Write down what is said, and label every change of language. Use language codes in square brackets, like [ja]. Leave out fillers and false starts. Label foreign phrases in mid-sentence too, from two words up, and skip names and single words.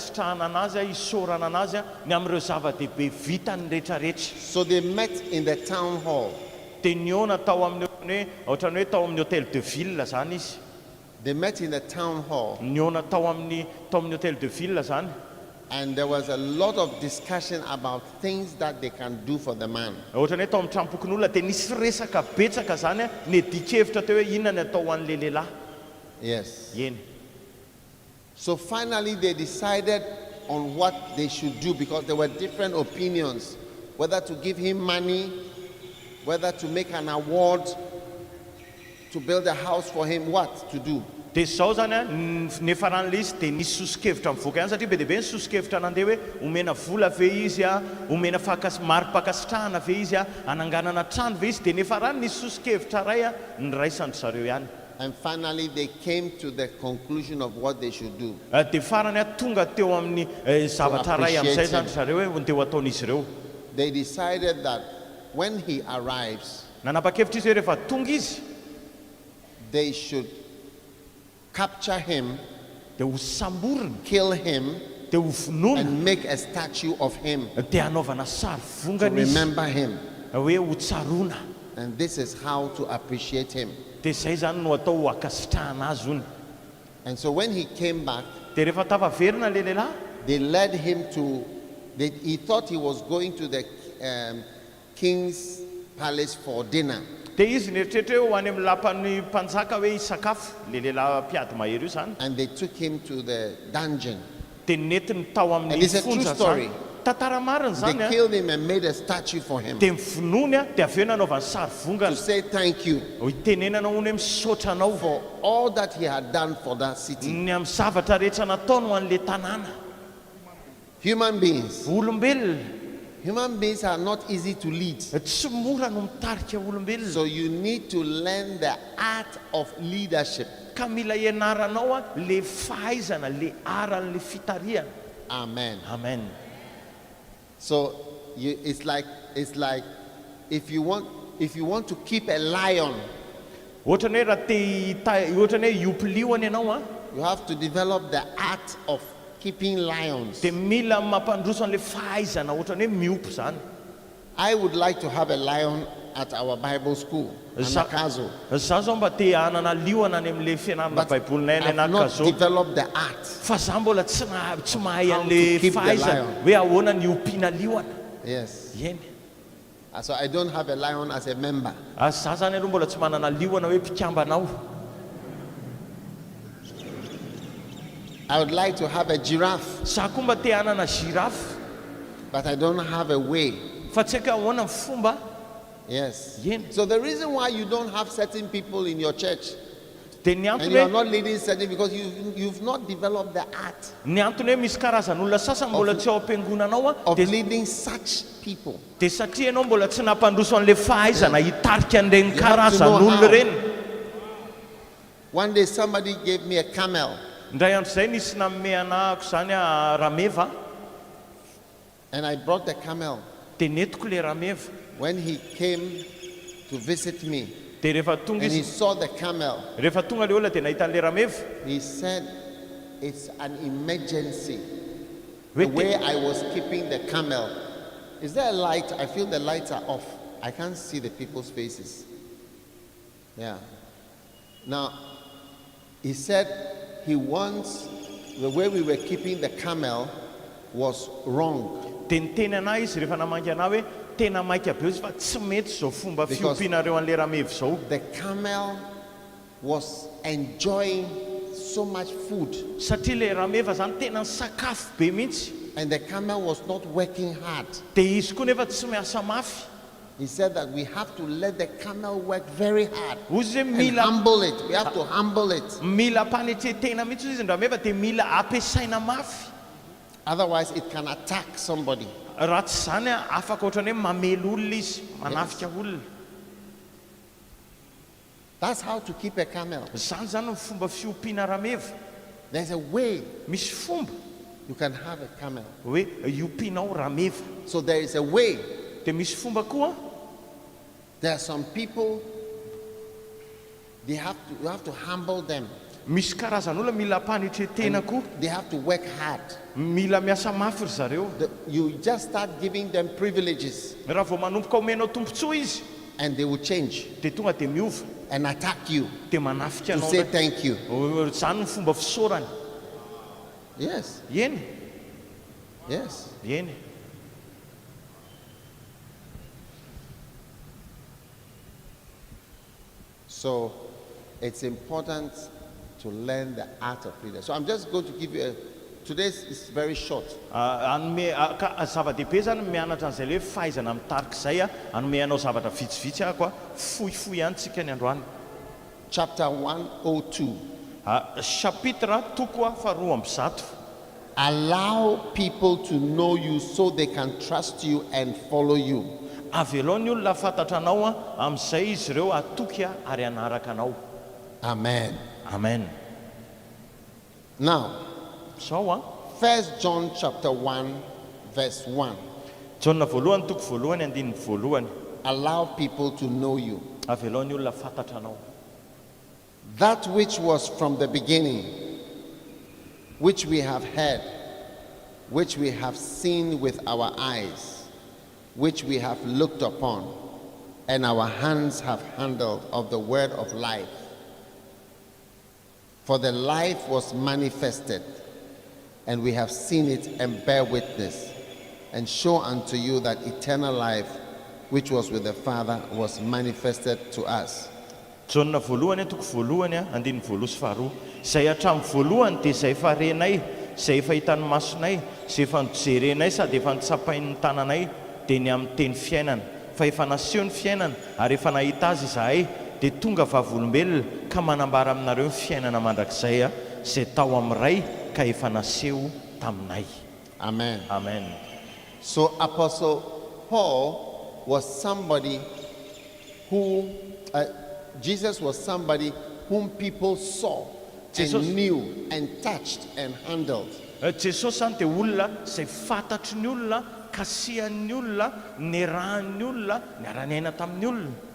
[mg] ikasitrahana anazy isorana anazy ny am'ireo zava-dehibe vitany rehetrarehetra. [en] So they met in the town hall. [mg] Dia niona tao amin'ny hoe ohatrany hoe tao amin'ny [fr] hôtel de ville [mg] zany izy. [en] They met in the town hall. [mg] Niona tao amin'ny [fr] hôtel de ville [mg] zany. [en] And there was a lot of discussion about things that they can do for the man. [mg] Ohatrany hoe tao amin'ny trampokon'olona dia nisy resaka betsaka zany ny dikevitra teo hoe inona ny atao an'le lehilahy. [en] Yes. [mg] Eny. [en] So finally they decided on what they should do, because there were different opinions, whether to give him money, whether to make an award, to build a house for him, what to do. [mg] Dia zao zany nefa ran'le izy dia nisy sosikevitra mivoaka ihany satria be dia be ny sosikevitra nandeha hoe omena vola ve izy omena mari-pakasitrahana ve izy ananganana trano ve izy, dia nefa rany nisy sosikevitra ray niraisandry zareo ihany. [en] And finally they came to the conclusion of what they should do. [mg] Dia farany tonga teo amin'ny zavatra ray amin'izay zany zareo hoe teo ataon'izy ireo. [en] They decided that when he arrives, [mg] nanapa-kevitra izy hoe rehefa tonga izy [en] they should capture him, [mg] dia ho samborina, [en] kill him, [mg] dia ho vonona, [en] and make a statue of him [mg] dia anaovana sary [en] to [mg] vongana izy [en] remember him. [mg] hoe ho tsarona. [en] And this is how to appreciate him. [mg] Dia zay zany no atao ho akasitrahana azy ony. [en] And so when he came back, [mg] Dia rehefa tafaverina le lehilahy, [en] they led him to, he thought he was going to the king's palace for dinner. [mg] dia izy nieritreritra hoe ho any amin'ny lapan'ny mpanjaka hoe hisakafo le lehilahy mpiady mahery io zany. [en] And they took him to the dungeon. [mg] Dia netiny tao [en] And [mg] amin'ny [en] it's a true [mg] fonja [en] story. [mg] zany. Tantara marina [en] They [mg] zany [en] killed him and made a statue for him [mg] dia mivonony dia avy eo nanaovany sary [en] to [mg] vongana [en] say thank you [mg] ho itenenana hony hoe misaotra anao [en] for all that he had done for that city. [mg] ny amin'ny zavatra rehetra nataony ho an'le tanàna. [en] Human beings. [mg] Olombelona [en] Human beings are not easy to lead. [mg] tsy mora no mitarika olombelona, [en] So you need to learn the art of leadership. [mg] ka mila ianaranao le fahaizana le aran'le fitariana. [en] Amen. [mg] Amen. [en] So it's like if you want to keep a lion, [mg] Ohatrany hoe raha ohatrany hoe iopiliony ianao [en] you have to develop the art of keeping lions. [mg] dia mila mampandroso an'le fahaizana ohatrany hoe miompy zany. [en] I would like to have a lion at our Bible school, [mg] Anakazo. Zaho zao mba te hanana liona any amin'le fianarana baibolinay any [en] I've not [mg] anakazo, [en] developed the art. [mg] fa zaho mbola tsy mahay [en] How to [mg] an'le [en] keep the [mg] fahaizana [en] lion. [mg] hoe ahoana ny ompiana liona. [en] Yes. [mg] Eny. [en] So I don't have a lion as a member. [mg] Zaho zany aloha mbola tsy manana liona hoe mpikambanao. [en] I would like to have a giraffe, [mg] Zaho koa mba te hanana giraffe, [en] but I don't have a way. [mg] fa tsy haiko ahoana ny fomba. [en] Yes. [mg] Eny. [en] So the reason why you don't have certain people in your church [mg] Dia ny [en] and [mg] antony [en] you are [mg] hoe [en] not leading certain, because you've not developed the art [mg] ny antony hoe misy karazan'olona sasany mbola tsy ao am-piangonanao [en] of [mg] dia [en] leading such people. [mg] satria ianao mbola tsy nampandroso an'le fahaizana hitarika an'ireny [en] You have to know [mg] karazan'olona [en] how. [mg] ireny. [en] One day somebody gave me a camel, [mg] Ndray andro zay nisy nanome anahako zany rameva, [en] and I brought the camel. [mg] dia netiko le rameva. [en] When he came to visit me [mg] Dia rehefa tonga [en] and he [mg] izy, [en] saw the camel, [mg] rehefa tonga le olona dia nahita an'le rameva. [en] he said, it's an emergency. [mg] Hoe [en] The way I was keeping the camel. Is there a light? I feel the lights are off. I can't see the people's faces. Yeah. Now, he said he wants, the way we were keeping the camel was wrong. [mg] Dia niteny anahy izy rehefa namangy anahy hoe tena maika be izy fa tsy mety zao fomba [en] Because- [mg] fiompianareo an'le rameva zao. [en] The camel was enjoying so much food, [mg] Satria le rameva zany tena sakafo be mihitsy, [en] and the camel was not working hard. [mg] dia izy koa nefa tsy miasa mafy. [en] He said that we have to let the camel work very hard [mg] Ozy hoe [en] and [mg] mila [en] humble it. We have to humble it. [mg] mpanetretena mihitsy izy ny rameva dia mila ampiasaina mafy. [en] Otherwise, it can attack somebody. [mg] Raha tsy zany afaka ohatrany hoe mamelo olona izy, manafika olona. [en] That's how to keep a camel. [mg] Zany zany ny fomba fiompiana rameva. [en] There's a way [mg] Misy fomba [en] you can have a camel. [mg] hoe iompianao rameva. [en] So there is a way. [mg] Dia misy fomba koa. [en] There are some people, you have to humble them. [mg] misy karazan'olona mila mpanitretena koa, [en] They have to work hard. [mg] mila miasa mafy ry zareo. [en] You just start giving them privileges [mg] Raha vao manomboka omenao tombontsoa izy [en] and they will change [mg] dia tonga dia miova [en] and attack you [mg] dia manafika [en] to [mg] anao. [en] say thank you. [mg] Zany ny fomba fisaorany. [en] Yes, [mg] Eny, [en] yes. [mg] eny. [en] So it's important to learn the art of leadership. So I'm just going to give you today's is very short. [mg] Anome zava-dehibe zany mianatra an'izay le fahaizana mitarika izay anome anao zavatra vitsivitsy ako a fohifohy ihany tsika ny androany. [en] Chapter 102. [mg] Chapitre toko a faharoa amby zato. [en] Allow people to know you so they can trust you and follow you. [mg] Avelao ny olona fantatra anao a amin'izay izy ireo atoky a ary anaraka anao. [en] Amen. [mg] Amen. [en] Now, [mg] Sao a [en] 1 John chapter 1 verse 1. [mg] Jona voalohany toko voalohany andininy voalohany. [en] Allow people to know you. [mg] Avelao ny olona fantatra anao. [en] That which was from the beginning, which we have heard, which we have seen with our eyes, which we have looked upon, and our hands have handled of the word of life. For the life was manifested, and we have seen it and bear witness, and show unto you that eternal life, which was with the Father, was manifested to us. [mg] Jona voalohany toko voalohany andininy voalohany sy faharoa. Izay hatramin'ny voalohany dia izay efa renay, izay efa hitan'ny masonay, izay efa nijerenay sady efa nitsapain'ny tananay dia ny amin'ny teny fiainana. Fa efa naseho ny fiainana ary efa nahita azy izahay dia tonga vavolombelona ka manambara aminareo ny fiainana mandrakizay izay tao amin'iray ka efa naseho taminay. [en] Amen. [mg] Amen. [en] So Apostle Paul was somebody who, Jesus was somebody whom people saw and knew and touched and handled. [mg] Jesosy zany dia olona izay fantatry ny olona, kasihan'ny olona, niarahan'ny olona, niara-niaina tamin'ny olona.